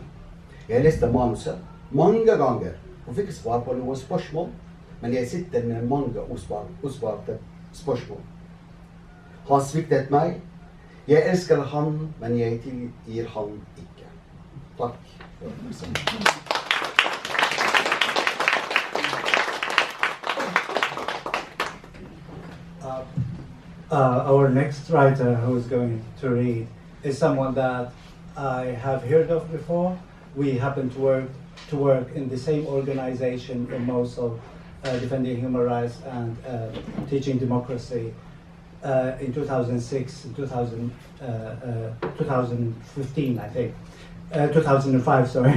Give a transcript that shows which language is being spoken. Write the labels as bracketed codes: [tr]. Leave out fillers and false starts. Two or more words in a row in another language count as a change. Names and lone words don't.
[no] Jeg leste manuset mange ganger og fikk svar på noen spørsmål, men jeg sitter med mange usvarte spørsmål. Han sviktet meg. Jeg elsker han, men jeg tilgir han ikke. Takk for oppmerksomheten. [en] Our next writer who is going to read is someone that I have heard of before. We happen to work in the same organization in Mosul, defending human rights and teaching democracy in 2006, 2015, I think, 2005, sorry.